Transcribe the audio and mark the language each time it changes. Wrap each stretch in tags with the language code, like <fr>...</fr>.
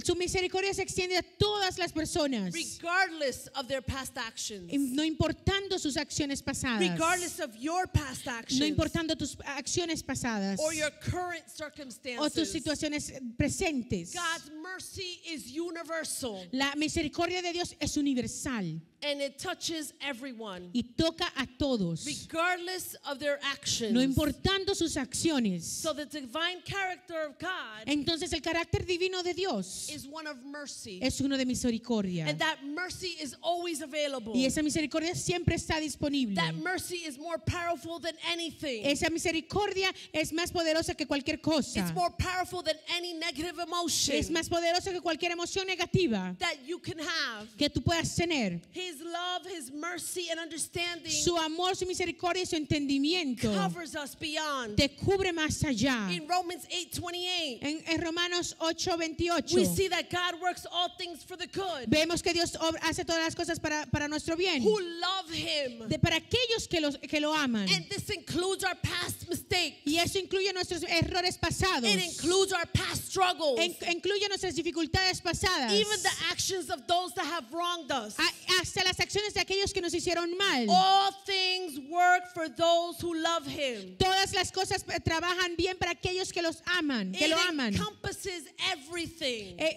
<es>Su misericordia se extiende a todas las personas.</es> <en>regardless of their past actions,</en> <es>No importando sus acciones pasadas.</es> <en>regardless of your past</en> <es>No</es> <en>actions,</en> <es>importando tus acciones pasadas.</es> <en>or your current</en> <es>O tus</es> <en>circumstances.</en> <es>situaciones presentes.</es> <en>God's mercy is universal,</en> <es>La misericordia de Dios es universal</es> <en>and it touches everyone,</en> <es>y toca a todos,</es> <en>regardless of their actions.</en> <es>no importando sus acciones.</es> <en>So the divine character of God</en> <es>Entonces el carácter divino de Dios</es> <en>is one of mercy,</en> <es>es uno de misericordia.</es> <en>and that mercy is always available.</en> <es>Y esa misericordia siempre está disponible.</es> <en>That mercy is more powerful than anything.</en> <es>Esa misericordia es más poderosa que cualquier cosa.</es> <en>It's more powerful than any negative emotion</en> <es>Es más poderosa que cualquier emoción negativa</es> <en>that you can have.</en> <es>que tú puedas tener.</es> <en>His love, His mercy, and understanding</en> <es>Su amor, su misericordia y su entendimiento</es> <en>covers us beyond.</en> <es>te cubre más allá.</es> <en>In Romans 8:28,</en> <es>En Romanos 8:28</es> <en>we see that God works all things for the good.</en> <es>vemos que Dios hace todas las cosas para nuestro bien.</es> <en>Who love Him.</en> <es>Para aquellos que lo aman.</es> <en>And this includes our past mistakes.</en> <es>Y eso incluye nuestros errores pasados.</es> <en>It includes our past struggles.</en> <es>Incluye nuestras dificultades pasadas.</es> <en>Even the actions of those that have wronged us.</en> <es>Hasta las acciones de aquellos que nos hicieron mal.</es> <en>All things work for those who love Him.</en> <es>Todas las cosas trabajan bien para aquellos que los aman, que lo aman.</es> <en>It encompasses everything.</en>